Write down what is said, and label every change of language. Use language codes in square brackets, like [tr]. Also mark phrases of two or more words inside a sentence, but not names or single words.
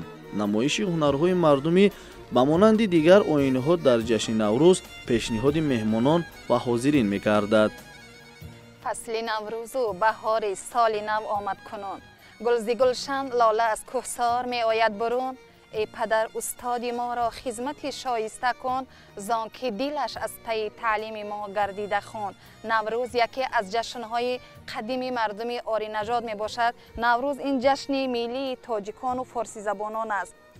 [tg] намоиши ҳунарҳои мардумӣ ба монанди дигар оинҳо дар ҷашни наврӯз пешниҳоди меҳмонон ва ҳозирин мегардад. фасли наврӯзу баҳори соли нав омад кунун, гулзи гулшан лола аз кӯҳсор меояд бурун. [fa] ای پدر استادی ما را خدمتی شایسته کن، زان که دلش از طی تعلیم ما گردیده خون. نوروز یکی از جشنهای قدیمی مردمی آری نژاد می باشد. نوروز این جشن ملی تاجیکان و فارسی زبانان است.